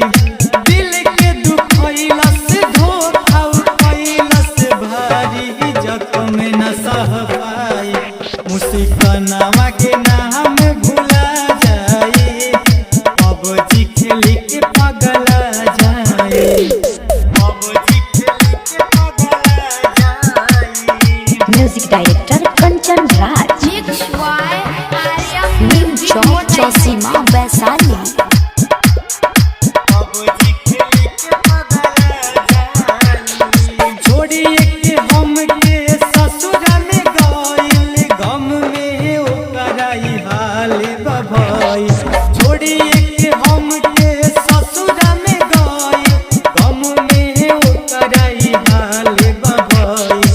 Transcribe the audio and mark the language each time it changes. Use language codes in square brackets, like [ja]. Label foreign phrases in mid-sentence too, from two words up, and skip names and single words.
[bho] दिल के दुखैला से धोखा उठैला से भारी जख्म न सह पाई। मुस्कानावा के नाम भूला जाई, पबजी खेली के पगला जाई, पबजी खेली के पगला जाई। [en] Music Director Kanchan Raj. Mix by Aryan Nim Music Chowk Motai. Chausima Vaisali. [bho] पबजी खेली के पगला जाई। छोड़िए के हम के ससुर में गइल, गम में ओकराई हाल बभई। छोड़िए के हम के ससुर में गइल, गम में ओकराई हाल बभई।